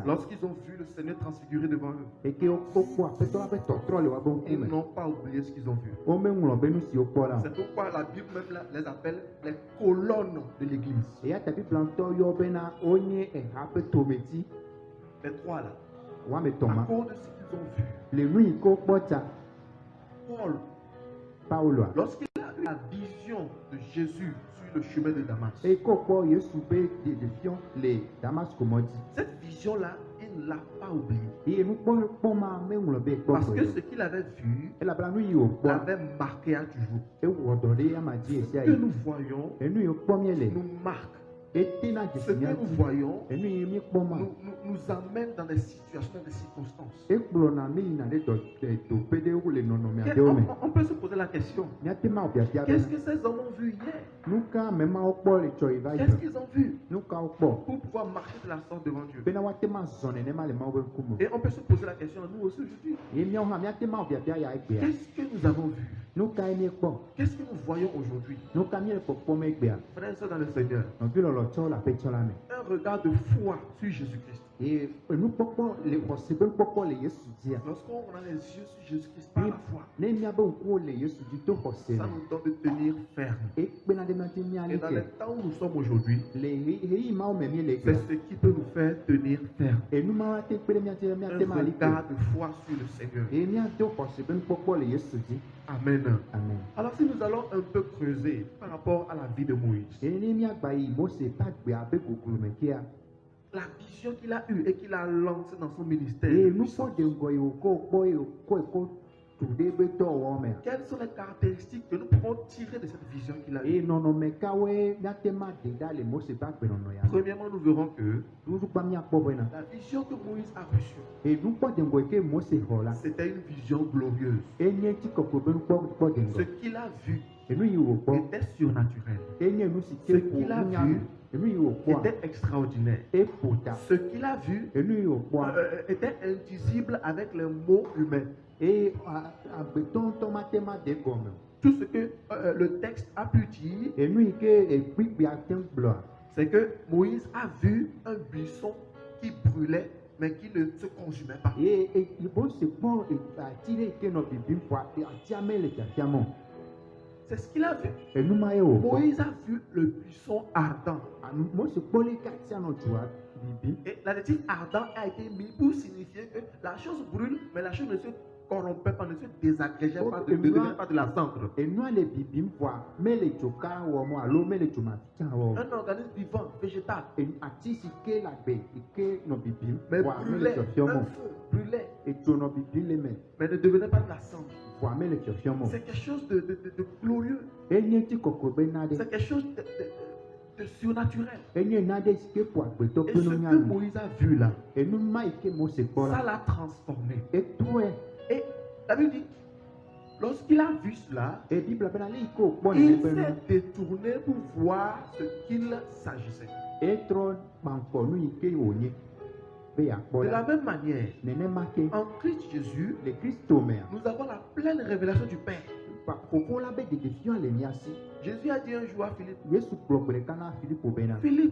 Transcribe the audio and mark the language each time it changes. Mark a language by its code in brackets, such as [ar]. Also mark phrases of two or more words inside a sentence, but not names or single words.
[fr] lorsqu'ils ont vu le Seigneur transfiguré devant eux, [ee] Eke wokpɔ Aƒetɔ la ƒe tɔtrɔ le wobe [fr] ils [ee] ŋkume. [fr] n'ont pas oublié ce qu'ils ont vu. [ee] Womeŋlɔ be nu siwo kpɔ la o. [fr] C'est pourquoi la Bible même les appelle les colonnes de l'Église. [ee] Eya ta Biblia ŋutɔ yɔ bena wonye eha ƒe tometi [fr] Les trois là. [ee] woame [fr] À [ee] etɔ̃ ma. [fr] cause de ce qu'ils ont vu. [ee] Le nu yi ke wokpɔ tsa [fr] Paul, [ee] Pauloa. [fr] lorsqu'il a eu la vision de Jésus sur le chemin de Damas, [ee] Eye ke wokpɔ Yesu ƒe ɖeɖefiɔ le Damasko mɔ dzi. [fr] cette vision-là, il ne l'a pas oubliée. [ee] Eye nukpɔ ma meŋlɔ be ekpɔ [fr] Parce que [ee] gbe [fr] ce qu'il avait vu [ee] elabena nu yi wòkpɔ [fr] l'avait marqué à toujours. [ee] ewɔ dɔ ɖe ama dzi esia [fr] Ce que [ee] yi. [fr] nous voyons [ee] Enu yi wokpɔ mie le [fr] nous marque. [ee] etena [fr] Ce [ee] dzesi [fr] que [ee] mía [fr] nous [ee] dzi. [fr] voyons [ee] Enu yi míekpɔ ma [fr] nous amène dans des situations, dans des circonstances. [ee] ekplɔna mi yina ɖe teƒe ɖewo le nɔnɔme [fr] Et [ee] aɖewo me. [fr] on peut se poser la question, [ee] Míate ma wo biabia [fr] qu'est-ce [ee] bena [fr] que ces hommes ont vu hier? [ee] nu ka ame mawo kpɔ le tsɔ yi va yi [fr] Qu'est-ce [ee] me? [fr] qu'ils ont vu [ee] Nu ka wokpɔ [fr] pour pouvoir marcher de la sorte devant Dieu? [ee] bena woate ma zɔ nenema le Mawu ƒe ŋkume. [fr] Et on peut se poser la question, nous aussi aujourd'hui, [ee] Ye míawo hã míate ma wo biabia ya egbea. [fr] qu'est-ce que nous avons vu? [ee] nous ka emi kpɔ [fr] Qu'est-ce que nous voyons aujourd'hui, [ee] nous ka mi le kpɔkpɔ me gbea [fr] frères et sœurs dans le Seigneur? [ee] nɔvi lɔlɔ tsɔ le aƒetsɔ la me [fr] Un regard de foi sur Jésus-Christ. [ee] eye enukpɔkpɔ le xɔse ƒe nukpɔkpɔ le Yesu dzia [fr] Lorsqu'on a les yeux sur Jésus-Christ par la foi, [ee] ne miabe ŋkuwo le Yesu dzi to xɔse [fr] ça [ee] me [fr] nous donne de tenir ferme. [ee] ekpena ɖe miate [fr] Et [ee] miali [fr] dans les [ee] ke [fr] temps où nous sommes aujourd'hui, [ee] le ɣeyiɣi mawo me mi le [fr] c'est [ee] gbea [fr] ce qui peut nous faire tenir ferme. [ee] enu mawo ate kpe ɖe miate [fr] Un [ee] miate mali ke [fr] regard de foi sur le Seigneur. [ee] eye miado xɔse ƒe nukpɔkpɔ le Yesu dzi [fr] Amen. [ee] amen [fr] Alors si nous allons un peu creuser par rapport à la vie de Moïse, [ee] eye ne miagba yi Mose ƒe agbea abe goglo me kea [fr] la vision qu'il a eue et qu'il a lancée dans son ministère, [ee] eye [fr] de [ee] nukpɔ [fr] puissance, [ee] de ŋgɔ yi wòkɔ kpɔ ye wòkɔe kɔ tu ɖe ƒe dɔwɔwɔ mea [fr] quelles sont les caractéristiques que nous pouvons tirer de cette vision qu'il a eue? [ee] eye nɔnɔme kawoe miate ma de ɖa le Mose ƒe agbenɔnɔ ya me [fr] Premièrement, nous verrons que [ee] nuɖukpa miakpɔ bena [fr] la vision que Moïse a reçue, [ee] eye nukpɔ de ŋgɔ yi ke Mose xɔ la [fr] c'était une vision glorieuse. [ee] enye ŋutikɔkɔe ƒe nukpɔ de [fr] Ce [ee] ŋgɔ [fr] qu'il a vu [ee] enu yi wòkpɔ [fr] était surnaturel, [ee] enye nu si [fr] Ce [ee] ke ƒo [fr] qu'il a [ee] nunyanu [fr] vu [ee] enu yi wòkpɔa [fr] était extraordinaire. [ee] eƒo ta [fr] Ce qu'il a vu [ee] enu yi wòkpɔa [fr] était indicible avec les mots humains. [ee] eye agbetɔ ŋutɔ mate ma de gɔme o. [fr] Tout ce que le texte a pu dire, [ee] enu yi ke ekpikpi ate ŋu gblɔa [fr] c'est que Moïse a vu un buisson qui brûlait, mais qui ne se consumait pas. [ee] ye Mose kpɔ ati ɖe yi ke nɔ bibim ƒoa atia mele fiafiam o [fr] C'est ce qu'il a vu. [ee] enu ma ye wòkpɔ [fr] Moïse a vu le buisson ardent. [ee] Mose kpɔ le ke atia nɔ dzua bibim [fr] Et l'adjectif ardent a été mis pour signifier que la chose brûle, mais la chose ne se corrompait pas, ne se désagrégeait pas, ne devenait pas de la cendre. [ee] enua le bibim ƒoa mele dzoka wɔm o alo mele dzomafitia wɔm [fr] Un organisme vivant, végétal, [ee] ati si ke le agbe yi ke nɔ bibim [fr] mais [ee] ƒoa mele [fr] brûlait, [ee] fiafiam [fr] un [ee] o [fr] feu brûlait, [ee] edzo nɔ bibim le me [fr] mais ne devenait pas de la cendre. [ee] ƒoa mele fiafiam o [fr] C'est quelque chose de glorieux. [ee] enye ŋutikɔkɔe be na ɖe [fr] C'est quelque chose de surnaturel. [ee] enye na ɖe si ke ƒo agbetɔ [fr] Et [ee] ƒe [fr] ce que [ee] nunyanu [fr] Moïse a vu là, [ee] enu ma yi ke Mose kpɔ [fr] ça [ee] la [fr] l'a transformé. [ee] etrɔe [fr] Et la Bible dit, lorsqu'il a vu cela, [ee] et Bible bena le yi ke wòkpɔ [fr] il [ee] nene be nu [fr] s'est détourné pour voir ce qu'il s'agissait. [ee] etrɔ kpankpɔ nu yi ke wònye be yeakpɔ [fr] De la [ee] la [fr] même manière, [ee] nenema ke [fr] en Christ Jésus, [ee] le Kristo mea [fr] nous avons la pleine révélation du Père. [ee] fofo la be dedefia le mia si [fr] Jésus a dit un jour à Philippe, [ee] Yesu kplɔ gbe ɖeka na Filipo bena [fr] Philippe,